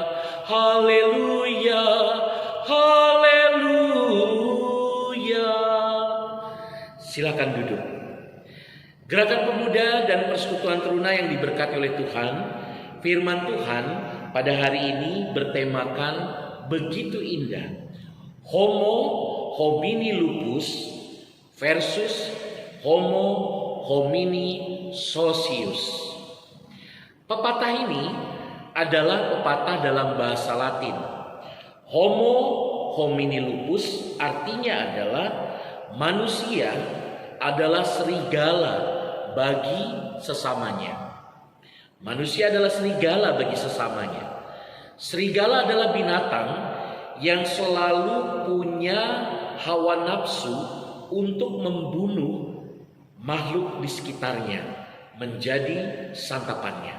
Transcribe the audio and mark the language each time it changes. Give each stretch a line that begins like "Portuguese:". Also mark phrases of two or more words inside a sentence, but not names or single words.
Indonesian: Haleluya. Haleluya. Silakan duduk. Gerakan Pemuda dan Persekutuan Teruna yang diberkati oleh Tuhan, firman Tuhan pada hari ini bertemakan begitu indah.
Latin: Homo homini lupus versus Homo homini socius.
Indonesian: Pepatah ini adalah pepatah dalam bahasa Latin.
Latin: Homo homini lupus
Indonesian: artinya adalah manusia adalah serigala bagi sesamanya. Manusia adalah serigala bagi sesamanya. Serigala adalah binatang yang selalu punya hawa nafsu untuk membunuh makhluk di sekitarnya menjadi santapannya.